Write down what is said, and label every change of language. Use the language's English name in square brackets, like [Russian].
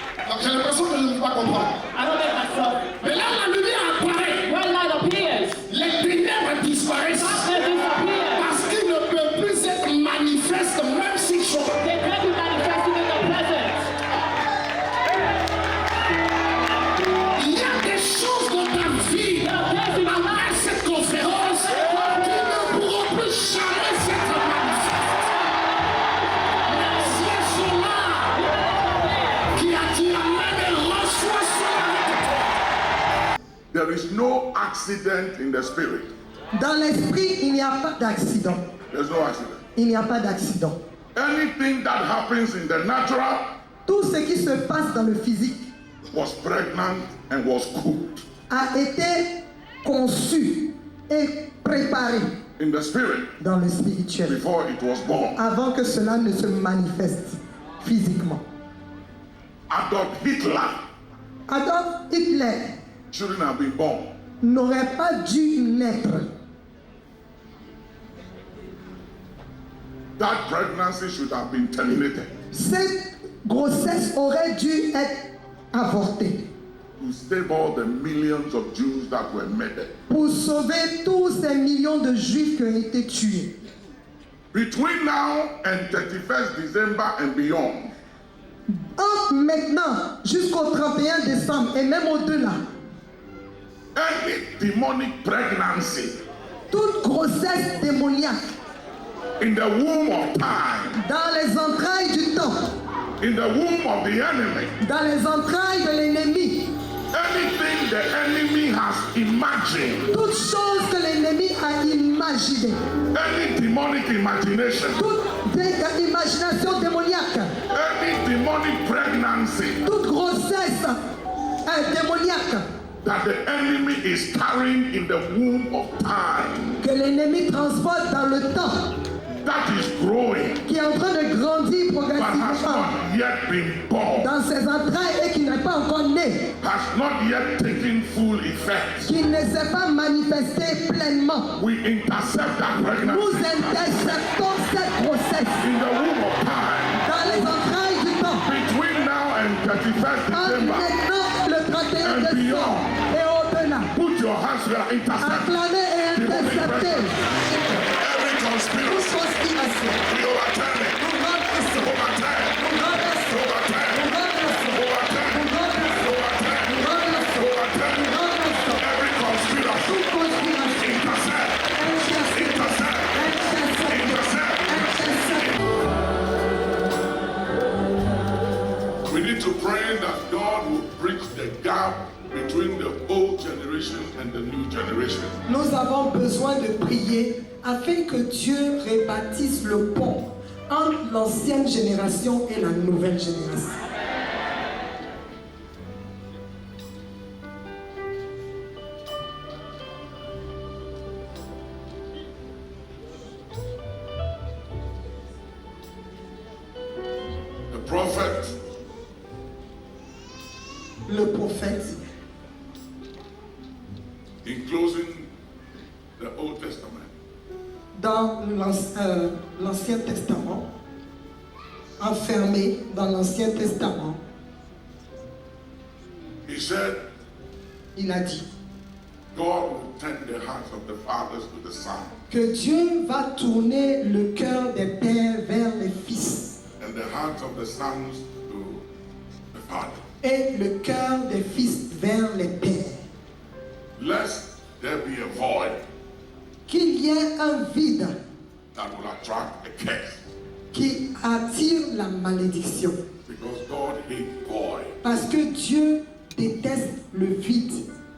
[French] Donc j'ai l'impression que je ne peux pas comprendre. [English] I don't make myself. [French] Mais là, la lumière apparaît. [English] When light appears, [French] Les ténèbres disparaissent. [English] darkness disappears. [French] Parce qu'ils ne peuvent plus être manifestes, même s'ils sont. [English] They can't be manifested in the present. [French] Il y a des choses dans ta vie, après cette conférence, qui ne pourront plus jamais s'être manifestées. Les yeux sont là, qui a dit Amen et reçoit cela. [English] There is no accident in the spirit. [French] Dans l'esprit, il n'y a pas d'accident. [English] There's no accident. [French] Il n'y a pas d'accident. [English] Anything that happens in the natural [French] Tout ce qui se passe dans le physique [English] was pregnant and was cooked [French] a été conçu et préparé [English] in the spirit [French] dans le spirituel [English] before it was born. [French] avant que cela ne se manifeste physiquement. [English] Adolf Hitler [French] Adolf Hitler [English] shouldn't have been born. [French] n'aurait pas dû naître. [English] That pregnancy should have been terminated [French] Cette grossesse aurait dû être avortée [English] to save all the millions of Jews that were murdered. [French] pour sauver tous ces millions de juifs qui ont été tués. [English] Between now and 31st December and beyond, [French] Entre maintenant jusqu'au 31 décembre et même au-delà, [English] any demonic pregnancy [French] toute grossesse démoniaque [English] in the womb of time, [French] dans les entrailles du temps, [English] in the womb of the enemy, [French] dans les entrailles de l'ennemi, [English] anything the enemy has imagined, [French] toute chose que l'ennemi a imaginée, [English] any demonic imagination, [French] toute imagination démoniaque, [English] any demonic pregnancy [French] toute grossesse démoniaque [English] that the enemy is carrying in the womb of time, [French] que l'ennemi transporte dans le temps, [English] that is growing [French] qui est en train de grandir [English] but has [French] progressivement [English] not yet been born, [French] dans ses entrailles et qui n'est pas encore né, [English] has not yet taken full effect. [French] qui ne s'est pas manifesté pleinement. [English] We intercept that [French] Nous [English] pregnancy [French] interceptons cette grossesse [English] in the womb of time [French] dans les entrailles du temps. [English] between now and 31st [French] En [English] December. [French] maintenant le 31 [English] And [French] décembre [English] beyond. [French] et au-delà. [English] Put your hands where intercept. [French] Acclamer et intercepter [English] Every [French] toute [English] conspiracy. [French] conspiration. [English] We overturn it. [French] Nous renversons, [English] Overturn. [French] nous renversons, [English] Overturn. [French] nous renversons, [English] Overturn. [French] nous renversons, [English] Overturn. [French] nous renversons, [English] Overturn. [French] nous renversons. [English] Every conspiracy. [French] Toute conspiration. [English] Intercept. [French] Intercepter, [English] Intercept. [French] intercepter, [English] Intercept. [French] intercepter. [English] We need to pray that God will bridge the gap between the old generation and the new generation. [French] Nous avons besoin de prier afin que Dieu rebâtisse le pont entre l'ancienne génération et la nouvelle génération. [English] prophet, [French] le prophète, [English] in closing the Old Testament, [French] dans l'Ancien Testament, enfermé dans l'Ancien Testament, [English] he said, [French] il a dit [English] God will turn the hearts of the fathers to the sons, [French] que Dieu va tourner le cœur des pères vers les fils [English] and the hearts of the sons to the father. [French] et le cœur des fils vers les pères. [English] Lest there be a void [French] Qu'il y ait un vide [English] that will attract a curse. [French] qui attire la malédiction. [English] Because God hates void. [French] Parce que Dieu déteste le vide.